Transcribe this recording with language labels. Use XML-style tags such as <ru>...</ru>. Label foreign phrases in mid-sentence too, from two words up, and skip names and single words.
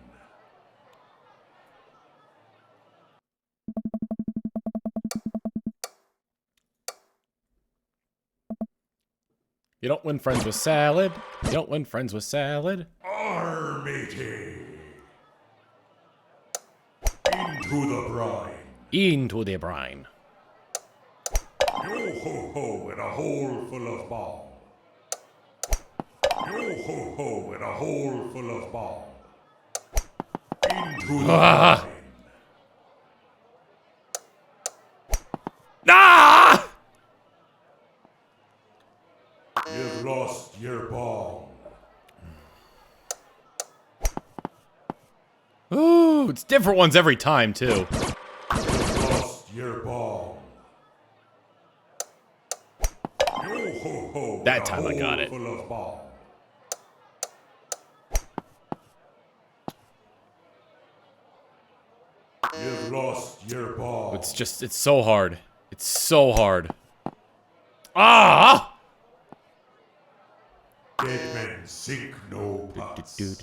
<en>You don't win friends with salad. You don't win friends with salad. Armatey. Into the brine. Into the brine. Yo ho ho in a hole full of balm. Yo ho ho in a hole full of balm. Into the Ah! brine. Ah! You've lost your ball. Ooh, it's different ones every time, too. You've lost your ball. Yo ho ho. That in a time I got hole it. Full of balm. You've lost your ball. It's so hard. It's so hard. Ah! Dead men sink no pots.</en>